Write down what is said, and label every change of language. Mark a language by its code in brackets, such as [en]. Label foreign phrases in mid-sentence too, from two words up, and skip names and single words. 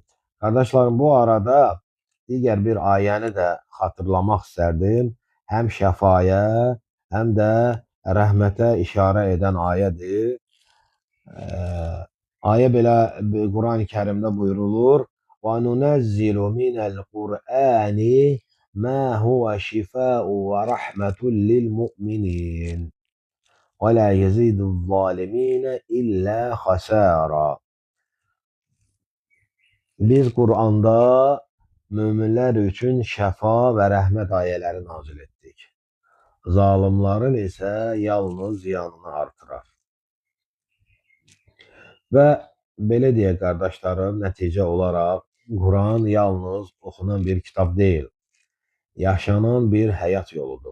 [az] Qardaşlarım, bu arada digər bir ayəni də xatırlamaq istərdim. Həm şəfaya, həm də rəhmətə işarə edən ayədir. Ayə belə Quran-ı Kərimdə buyurulur: [ar] وَنُنَزِّلُ مِنَ الْقُرْآنِ مَا هُوَ شِفَاءٌ وَرَحْمَةٌ لِلْمُؤْمِنِينَ وَلَا يَزِيدُ الظَّالِمِينَ إِلَّا خَسَارًا. [az] Biz Quranda müminlər üçün şəfa və rəhmət ayələri nazil etdik. Zalimların isə yalnız ziyanını artırar. Və belə deyək qardaşlarım, nəticə olaraq Quran yalnız oxunan bir kitab deyil, yaşanan bir həyat yoludur.